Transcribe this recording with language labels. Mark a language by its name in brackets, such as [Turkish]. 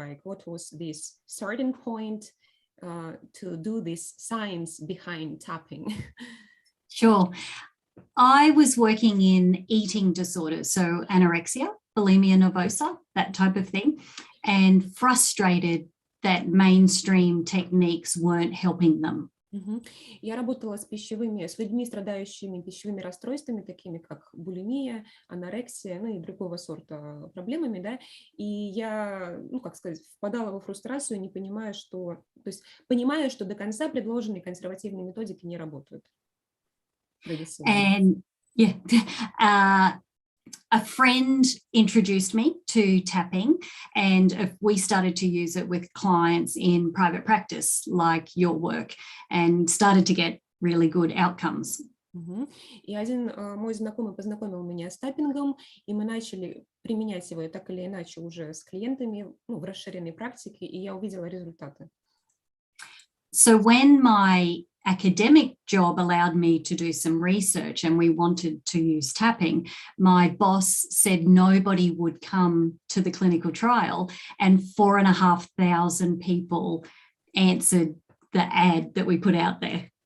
[English] Like, what was this starting point to do this science behind tapping? Sure. I was working in eating disorders, so anorexia, bulimia nervosa, that type of thing, and frustrated that mainstream techniques weren't helping them. [Russian] Я работала с людьми, страдающими пищевыми расстройствами, такими как булимия, анорексия, ну и другого сорта проблемами, да, и я, ну, как сказать, впадала во фрустрацию, не понимая, что, то есть понимая, что до конца предложенные консервативные методики не работают. [English] And yeah, a friend introduced me to tapping, and we started to use it with clients in private practice, like your work, and started to get really good outcomes. [Russian] И один мой знакомый познакомил меня с таппингом, и мы начали применять его так или иначе уже с клиентами, ну, в расширенной практике, и я увидела результаты. [English] So when my academic job allowed me to do some research and we wanted to use tapping, my boss said nobody would come to the clinical trial, and 4,500 people answered the ad that we put out there.